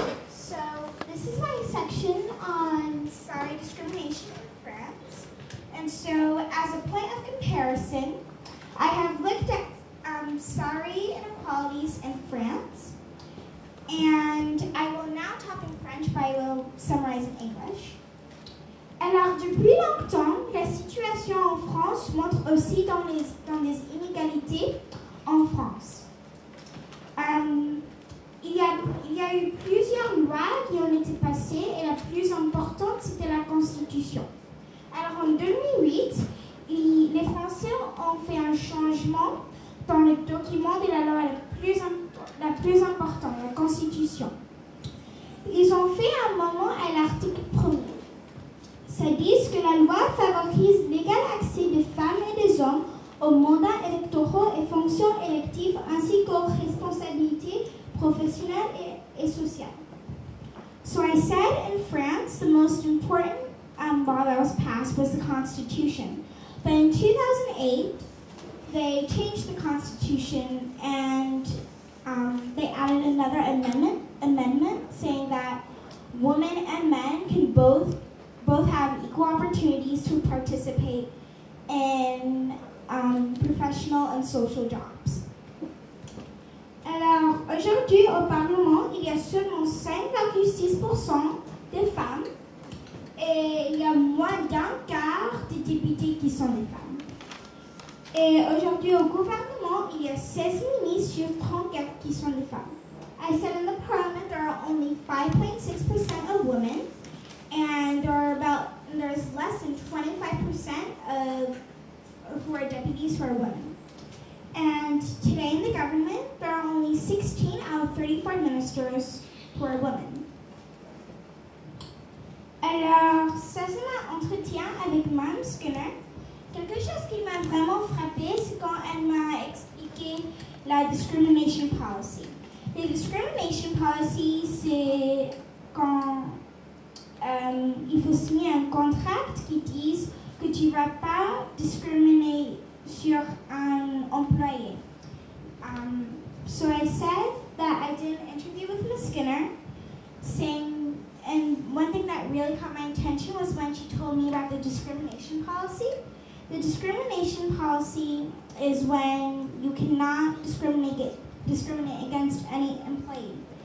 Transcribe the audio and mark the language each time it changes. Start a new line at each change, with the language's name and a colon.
English: So this is my section on sorry discrimination in France. And so as a point of comparison, I have looked at sorry inequalities in France. And I will now talk in French, but I will summarize in English.
French: Alors, depuis longtemps, la situation en France montre aussi dans les inégalités en France. Il y a eu plusieurs lois qui ont été passées et la plus importante, c'était la Constitution. Alors, en 2008, les Français ont fait un changement dans le document de la loi la plus importante, la Constitution. Ils ont fait un moment à l'article 1er. Ça dit que la loi favorise l'égal accès des femmes et des hommes aux mandats électoraux et fonctions électives ainsi qu'aux responsabilités professionelles et sociales.
English: So I said in France, the most important law that was passed was the Constitution. But in 2008, they changed the Constitution and they added another amendment saying that women and men can both have equal opportunities to participate in professional and social jobs.
French: Alors, aujourd'hui, au Parlement, il y a seulement 5,6% de femmes et il y a moins d'un quart des députés qui sont des femmes. Et aujourd'hui, au gouvernement, il y a 16 ministres sur 34 qui sont des femmes.
English: I said in the parliament there are only 5.6% of women, and there's less than 25% of who are deputies who are women. And today in the government, there are only 16 out of 34 ministers who are women.
French: Alors, ça c'est mon entretien avec Mme Skinner. Quelque chose qui m'a vraiment frappée, c'est quand elle m'a expliqué la discrimination policy. La discrimination policy, c'est quand il faut signer un contrat qui dise que tu ne vas pas discriminer sur un employé.
English: So I said that I did an interview with Ms. Skinner, saying, and one thing that really caught my attention was when she told me about the discrimination policy. The discrimination policy is when you cannot discriminate against any employee.